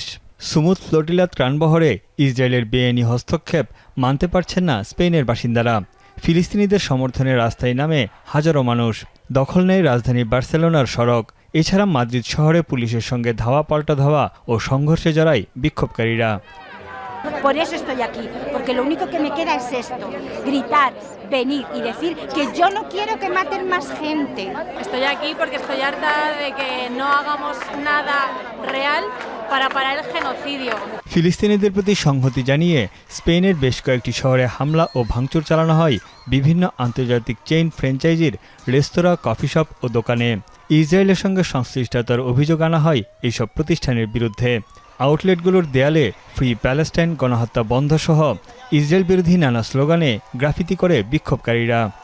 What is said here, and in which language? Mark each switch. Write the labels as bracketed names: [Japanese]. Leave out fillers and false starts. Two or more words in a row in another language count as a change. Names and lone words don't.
[Bangla] সুমুদ ফ্লোটিলা ত্রাণবহরে ইসরায়েলের বেআইনি হস্তক্ষেপ মানতে পারছেন না স্পেনের বাসিন্দারা। ফিলিস্তিনিদের সমর্থনে রাস্তায় নামে হাজারো মানুষ। দখল নেয় রাজধানী বার্সেলোনার সড়ক। এছাড়া মাদ্রিদ শহরে পুলিশের সঙ্গে ধাওয়া পাল্টা ধাওয়া ও সংঘর্ষে জড়ায় বিক্ষোভকারীরা। [Spanish] Por eso estoy aquí, porque lo único que me queda es esto, gritar, venir y decir que yo no quiero que maten más gente. Estoy aquí porque estoy harta de que no hagamos nada real para parar el genocidio. [Bangla] ফিলিস্তিনিদের প্রতি সংহতি জানিয়ে স্পেনের বেশ কয়েকটি শহরে হামলা ও ভাঙচুর চালানো হয় বিভিন্ন আন্তর্জাতিক [English] chain franchise [Bangla] রেস্তোরাঁ, [English] coffee shop [Bangla] ও দোকানে। ইসরায়েলের সঙ্গে সংশ্লিষ্টতার অভিযোগ আনা হয় এইসব প্রতিষ্ঠানের বিরুদ্ধে। আউটলেটগুলোর দেয়ালে [English] free Palestine, [Bangla] গণহত্যা বন্ধ সহ ইসরায়েল বিরোধী নানা স্লোগানে গ্রাফিতি করে বিক্ষোভকারীরা।